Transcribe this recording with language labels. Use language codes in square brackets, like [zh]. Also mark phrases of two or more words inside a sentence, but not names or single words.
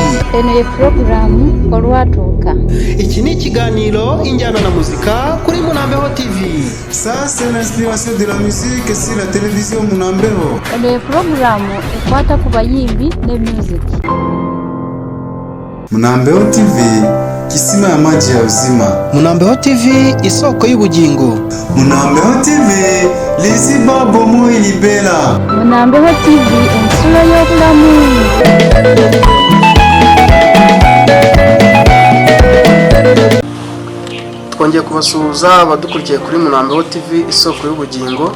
[lg] Ene programu Olwatuuka. [rw] Iki ni ikiganiro Injyana na Muzika kuri Munambeho TV. [fr] Ça c'est l'inspiration de la musique sur la télévision Munambeho. [lg] Ene programu ekwata ku bayimbi ne music. [sw] Munambeho TV, kisima ya maji ya uzima. [rw] Munambeho TV, isoko y'ubugingo. [loz] Munambeho TV, liziba bomo ilibela. [lg] Munambeho TV, ensuro y'obulamu. [rw] Twongeye kubasuhuza abadukurikiye kuri Munambeho TV, isoko y'ubugingo.